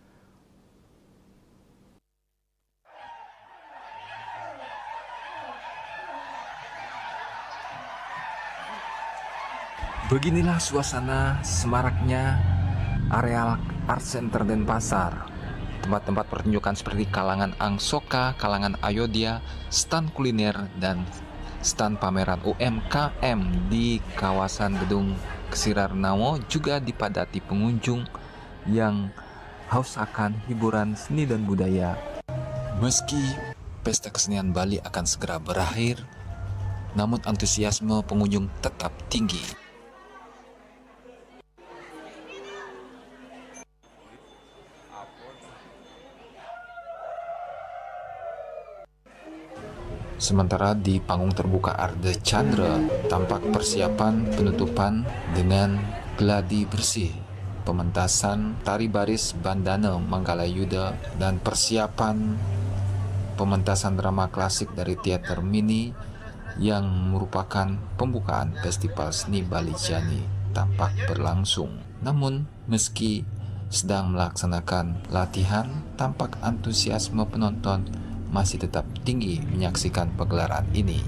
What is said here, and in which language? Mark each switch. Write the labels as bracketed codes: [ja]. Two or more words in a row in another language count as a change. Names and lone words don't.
[id] Beginilah suasana semaraknya areal Art Center Denpasar. Tempat-tempat pertunjukan seperti kalangan Angsoka, kalangan Ayodhya, stand kuliner, dan stand pameran UMKM di kawasan Gedung Ksirar Nawo juga dipadati pengunjung yang haus akan hiburan seni dan budaya. Meski Pesta Kesenian Bali akan segera berakhir, namun antusiasme pengunjung tetap tinggi. Sementara di panggung terbuka Arde Chandra tampak persiapan penutupan dengan geladi bersih, pementasan tari baris Bandana Manggala Yuda, dan persiapan pementasan drama klasik dari teater mini yang merupakan pembukaan Festival Seni Bali Jani tampak berlangsung. Namun meski sedang melaksanakan latihan, tampak antusiasme penonton masih tetap tinggi menyaksikan pegelaran ini.